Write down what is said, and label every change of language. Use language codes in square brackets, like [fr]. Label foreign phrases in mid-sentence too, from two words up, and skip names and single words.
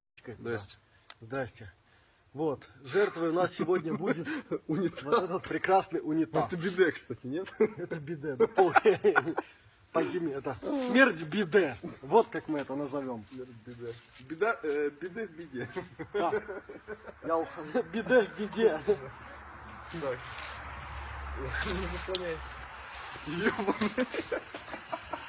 [ru] Чмокай. Здрасте. Здрасте. Вот, жертвой у нас сегодня будет унитаз. Вот этот прекрасный унитаз. Это биде, кстати, нет? Это биде, да Пойми, это смерть биде. Вот как мы это назовем. Биде. Биде в биде. Да. Биде в биде. Так. Не заслоняй. Ёбаный.